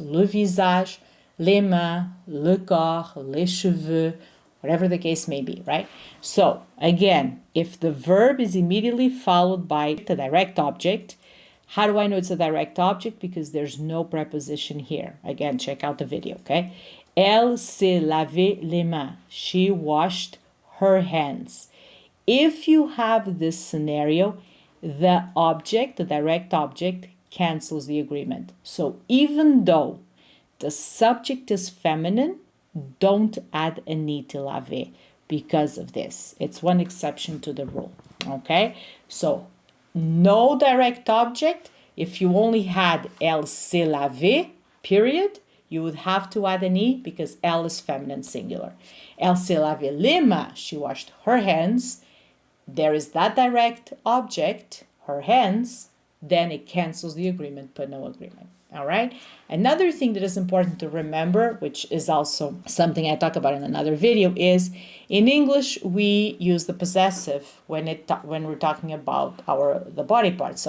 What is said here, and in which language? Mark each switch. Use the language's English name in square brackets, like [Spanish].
[French] Le visage, les mains, le corps, les cheveux, [English] whatever the case may be, right? So, again, if the verb is immediately followed by the direct object, how do I know it's a direct object? Because there's no preposition here. Again, check out the video, okay? [French] Elle s'est lavé les mains. [English] She washed her hands. If you have this scenario, the object, the direct object, cancels the agreement. So even though the subject is feminine, don't add a ni to laver because of this. It's one exception to the rule, okay? So no direct object. If you only had [French] elle s'est lavé, [English] period, you would have to add an e because elle is feminine singular. [French] Elle s'est lavé les mains, [English] she washed her hands. There is that direct object, her hands, then it cancels the agreement, but no agreement. All right. Another thing that is important to remember, which is also something I talk about in another video, is in English we use the possessive when we're talking about the body parts.